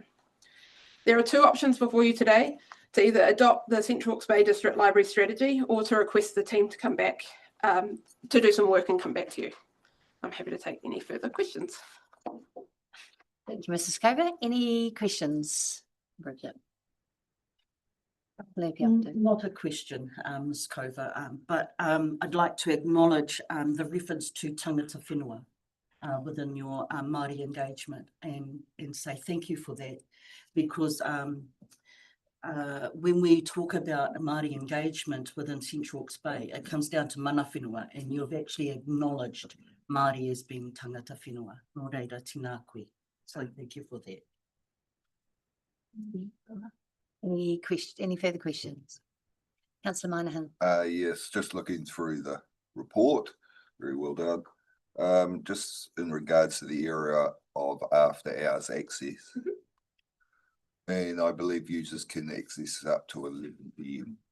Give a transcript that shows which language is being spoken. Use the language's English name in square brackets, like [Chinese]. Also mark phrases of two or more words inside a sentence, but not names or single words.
[English] There are 2 options before you today: to either adopt the Central Hawke's Bay District Library Strategy or to request the team to come back to do some work and come back to you. I'm happy to take any further questions. Thank you, Mrs. Cova. Any questions, Bridget? Not a question, Ms. Cova, but I'd like to acknowledge the reference to [Māori] tangata whenua [English] within your Māori engagement and say thank you for that, because when we talk about Māori engagement within Central Hawke's Bay, it comes down to [Māori] mana whenua, [English] and you've actually acknowledged Māori as being [Māori] tangata whenua. Nō reira, tina koe. [English] So thank you for that. Any further questions? Councillor Moynihan. Yes, just looking through the report, very well done. Just in regards to the area of after hours access, and I believe users can access up to 11 PM.